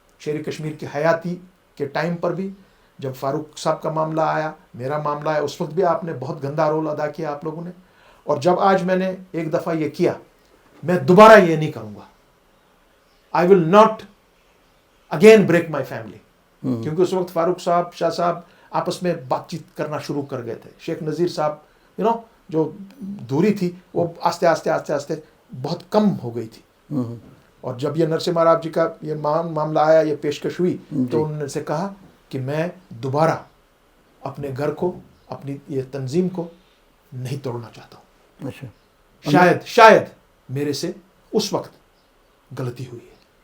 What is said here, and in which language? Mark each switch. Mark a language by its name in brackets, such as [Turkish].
[Urdu] شیر کشمیر کی حیاتی کے ٹائم پر بھی, جب فاروق صاحب کا معاملہ آیا, میرا معاملہ آیا, اس وقت بھی آپ نے بہت گندا رول ادا کیا آپ لوگوں نے. اور جب آج میں نے ایک دفعہ یہ کیا, میں دوبارہ یہ نہیں کروں گا. [English] I will not again break my family, [Urdu] کیونکہ اس وقت فاروق صاحب, شاہ صاحب آپس میں بات چیت کرنا شروع کر گئے تھے. شیخ نذیر صاحب جو دوری تھی وہ آستے آستے آستے آستے بہت کم ہو گئی تھی. اور جب یہ نرسمہا راؤ جی کا یہ معاملہ آیا, یہ پیشکش ہوئی, تو انہوں نے سے کہا کہ میں دوبارہ اپنے گھر کو, اپنی یہ تنظیم کو نہیں توڑنا چاہتا ہوں. شاید میرے سے اس وقت غلطی ہوئی ہے.